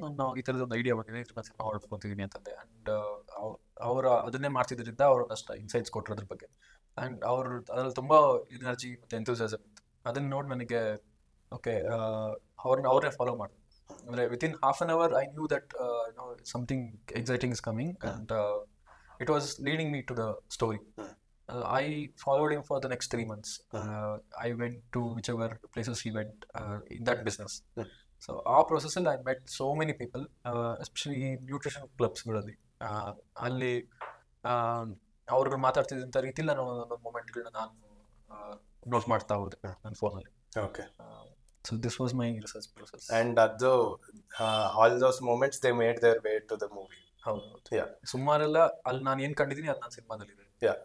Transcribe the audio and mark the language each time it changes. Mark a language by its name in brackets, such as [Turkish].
[Kannada] ನಾನು ಈ ಥರದ ಒಂದು ಐಡಿಯಾ ಬಂದಿದೆ, ಸಿನಿಮಾ ಮಾಡ್ಕೊತಿದ್ದೀನಿ ಅಂತಂದೆ. ಆ್ಯಂಡ್ ಅವರು ಅದನ್ನೇ ಮಾಡ್ತಿದ್ರಿಂದ ಅವ್ರು ಒಂದಷ್ಟು ಇನ್ಸೈಟ್ಸ್ ಕೊಟ್ಟರು ಅದ್ರ ಬಗ್ಗೆ. ಆ್ಯಂಡ್ ಅವರು ಅದ್ರಲ್ಲಿ ತುಂಬ ಎನರ್ಜಿ ಮತ್ತು ಎಂಥೂಸಿಯಾಸಮ್ ಇತ್ತು. ಅದನ್ನು ನೋಡಿ ನನಗೆ ಓಕೆ, ಅವ್ರನ್ನೇ ಫಾಲೋ ಮಾಡಿದೆ. [English] ಅಂದರೆ within half an hour I knew that something exciting is coming and it was leading me to the story. I followed him for the next 3 months. I went to whichever places he went in that business. So our process, I met so many people, especially nutrition clubs. [Kannada] ಅಲ್ಲಿ ಅವ್ರಿಗೆ ಮಾತಾಡ್ತಿದ್ದಂಥ ರೀತಿಲಿ ನಾನು ಒಂದೊಂದು ಮೂಮೆಂಟ್ಗಳನ್ನ ನಾನು note ಮಾಡ್ತಾ ಹೋದೆ ನನ್ನ ಫೋನಲ್ಲಿ. Okay, [English] So this was my research process. And ಅದು all those moments they made their way to the movie. [Kannada] ಹೌದು, ಸುಮಾರೆಲ್ಲ ಅಲ್ಲಿ ನಾನು ಏನು ಕಂಡಿದ್ದೀನಿ ಅದು ನನ್ನ ಸಿನಿಮಾದಲ್ಲಿ ಇದೆ.